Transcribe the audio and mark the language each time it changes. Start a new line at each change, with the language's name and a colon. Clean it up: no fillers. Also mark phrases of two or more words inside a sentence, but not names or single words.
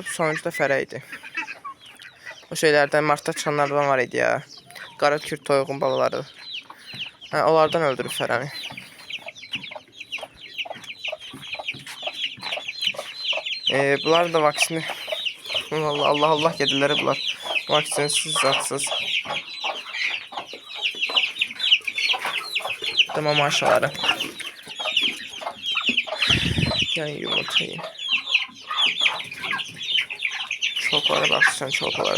Azerbaijani: Sonuncu da fərə idi. O şeylərdən, martda çıxanlardan var idi ya. Qara kürt toyuğun balaları. Onlardan öldürüb fərəni. Bunlar da vaksini. Allah gedirləri bunlar. Vaksinsiz, zatsız. Tamam aşağıları.
Turkish: Yani yumurtayı.
Azerbaijani: Çolpalara baksan çolpalara.